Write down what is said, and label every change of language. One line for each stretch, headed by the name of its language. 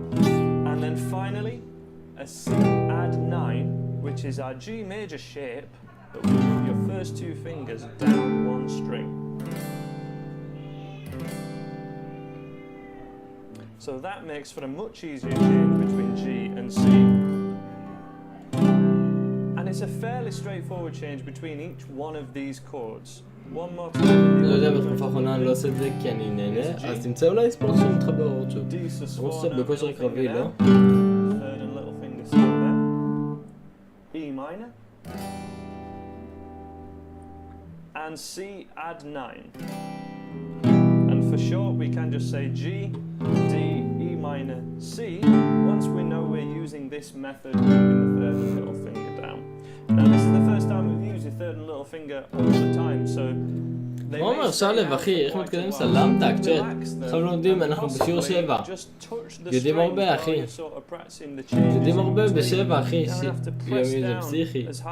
English: And then finally, a C add 9, which is our G major shape, but we move your first 2 fingers down 1 string. So that makes for a much easier change between G and C. And it's a fairly straightforward change between each one of these chords. One more time.
Hebrew: לא יודע, בתקופה האחרונה אני לא עושה את זה כי אני נהנה, אז תמצא אולי ספורט שמתחבר עוד שוב. אני עושה בכושר קרבי, לא?
English: Third and little finger still there. E minor. And C add 9. And for short we can just say G, D, E minor, C. Once we know we're using this method, moving the third and little finger down. Now this is the first time we've used the third and little finger all the time, so
Hebrew: מה אומר שלב אחי, איך מתקדם סלמתק, צ'אט? עכשיו לומדים, אנחנו בשיעור 7. יודעים הרבה אחי. יודעים הרבה ב7 אחי, יומי זה פסיכי.